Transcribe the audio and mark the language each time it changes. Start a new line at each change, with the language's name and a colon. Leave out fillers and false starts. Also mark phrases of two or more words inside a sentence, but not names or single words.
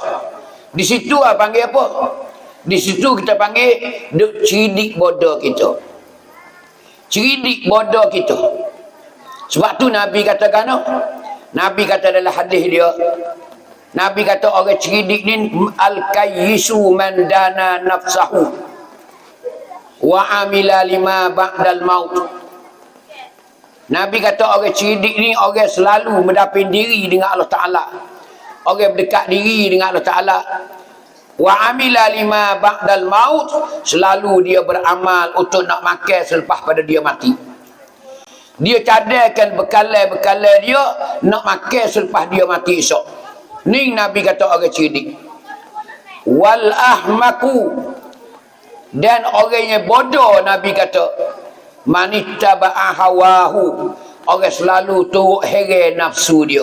Malay: Di situ panggil apa? Di situ kita panggil duk cerdik bodoh kita. Cerdik bodoh kita. Sebab tu Nabi katakan, Nabi kata dalam hadis dia, Nabi kata orang cerdik ni
Arabic: الكيس من دان نفسه وعمل لما بعد الموت.
Malay: Nabi kata orang cerdik ni orang selalu mendapin diri dengan Allah Ta'ala. Orang berdekat diri dengan Allah Ta'ala.
Arabic: وعمل لما بعد الموت,
Malay: selalu dia beramal untuk nak makan selepas pada dia mati. Dia cadarkan bekalan-bekalan dia nak makan selepas dia mati esok. Ni Nabi kata orang cerdik.
Arabic: والأحمق,
Malay: dan orangnya bodoh, Nabi kata
Arabic: من اتبع هواه,
Malay: orang selalu turut heret nafsu dia.